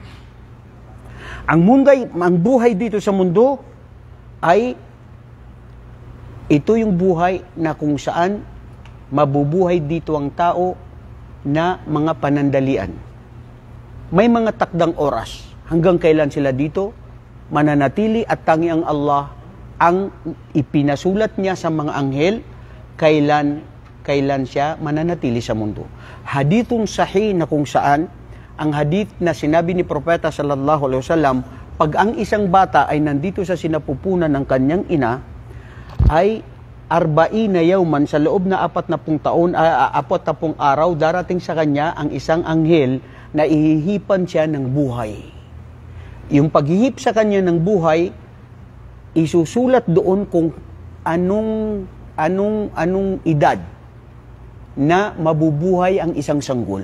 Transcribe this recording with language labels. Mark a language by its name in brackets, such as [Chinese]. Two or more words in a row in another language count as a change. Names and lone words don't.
[Filipino] Ang buhay dito sa mundo ay ito yung buhay na kung saan mabubuhay dito ang tao na mga panandalian. May mga takdang oras. Hanggang kailan sila dito mananatili at tangi ang Allah ang ipinasulat niya sa mga anghel kailan siya mananatili sa mundo. [Arabic] حديث صحيح [Filipino] na kung saan ang hadith na sinabi ni Propeta [Arabic] صلى الله عليه وسلم, [Filipino] pag ang isang bata ay nandito sa sinapupunan ng kanyang ina, ay 40 yawman, sa loob na 40 taon, 40 araw, darating sa kanya ang isang anghel na ihihipan siya ng buhay. Yung paghihip sa kanya ng buhay, isusulat doon kung anong edad na mabubuhay ang isang sanggol.